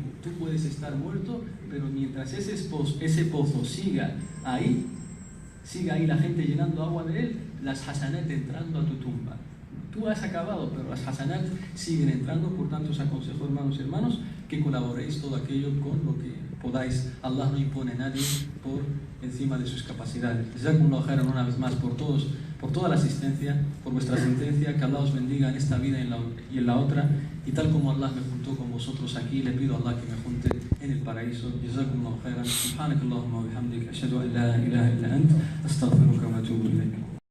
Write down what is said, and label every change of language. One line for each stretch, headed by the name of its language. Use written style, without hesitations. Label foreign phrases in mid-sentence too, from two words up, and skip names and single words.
Spanish: Tú puedes estar muerto, pero mientras ese pozo siga ahí la gente llenando agua de él, las hasanat entrando a tu tumba. Tú has acabado, pero las hasanat siguen entrando. Por tanto, os aconsejo, hermanos y hermanos, que colaboréis todo aquello con lo que podáis. Allah no impone a nadie por encima de sus capacidades.
Arabic: جزاكم الله خيرا
Spanish: una vez más por toda la asistencia, por vuestra asistencia. Que Allah os bendiga en esta vida y en la otra. Y tal como Allah me juntó con vosotros aquí, le pido a Allah que me junte en el paraíso.
Arabic: جزاكم الله خيرا. سبحانك اللهم وبحمدك، أشهد أن لا إله إلا أنت، أستغفرك وأتوب إليك.